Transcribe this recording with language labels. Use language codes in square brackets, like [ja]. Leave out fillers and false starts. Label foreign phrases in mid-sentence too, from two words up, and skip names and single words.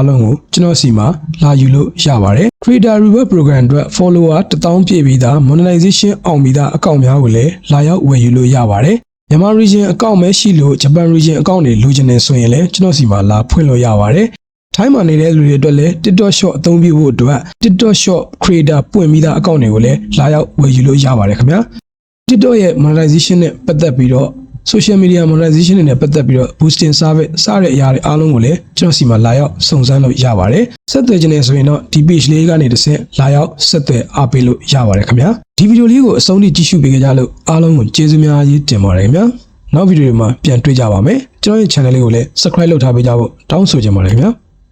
[my] လုံးကိုကျွန်တော်စီမှာလာယူလို့ရပါတယ် Creator Reward Program အတွက် follower 1000ပြည့်ပြီးသား monetization အောင်ပြီးသားအကောင့်များကိုလည်းလာရောက်ဝယ်ယူလို့ရပါတယ်မြန်မာ region အကောင့်ပဲ ရှိလို့ Japan region အကောင့်တွေလိုချင်နေဆိုရင်လည်းကျွန်တော်စီမှာလာဖွင့်လို့ရပါတယ်ထိုင်းမှာနေတဲ့လူတွေအတွက်လည်း TikTok Shop အသုံးပြုဖို့အတွက် TikTok Shop Creator ပွင့်ပြီးသားအကောင့်တွေကိုလည်းလာရောက်ဝယ်ယူလို့ရပါတယ်ခင်ဗျာTikTok ရဲ့ monetization နဲ့ပတ်သက်ပြီးတော့ [en] social media monetization [my] နဲ့ပတ်သက်ပြီးတော့ [en] boosting service [my] စတဲ့အရာတွေအားလုံးကိုလည်းကျွန်တော်စီမှာလာရောက်စုံစမ်းလို့ရပါတယ်ဆက်သွယ်ခြင်းနဲ့ဆိုရင်တော့ဒီ page လေးကနေတစ်ဆင့်လာရောက်ဆက်သွယ်အားပေးလို့ရပါတယ်ခင်ဗျာဒီဗီဒီယိုလေးကိုအဆုံးထိကြည့်ရှုပေးကြလို့အားလုံးကိုကျေးဇူးများကြီးတင်ပါတယ်ခင်ဗျာနောက်ဗီဒီယိုတွေမှာပြန်တွေ့ကြပါမယ်ကျွန်တော်ရဲ့ channel လေးကိုလည်း subscribe လုပ်ထားပေးကြဖို့တောင်းဆိုချင်ပါတယ်ခင်ဗျာ